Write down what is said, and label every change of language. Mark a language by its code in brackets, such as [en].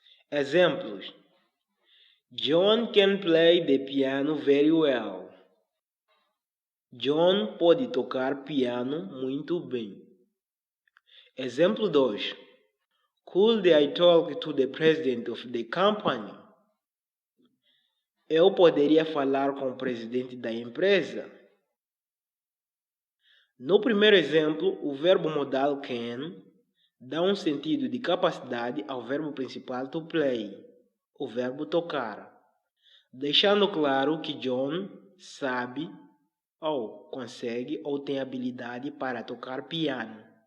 [en] Exemplos: John can play the piano very well. [pt] John pode tocar piano muito bem. Exemplo 2. [en] Could I talk to the president of the company? [pt] Eu poderia falar com o presidente da empresa. No primeiro exemplo, o verbo modal can dá um sentido de capacidade ao verbo principal to play, o verbo tocar, deixando claro que John sabe ou consegue ou tem habilidade para tocar piano.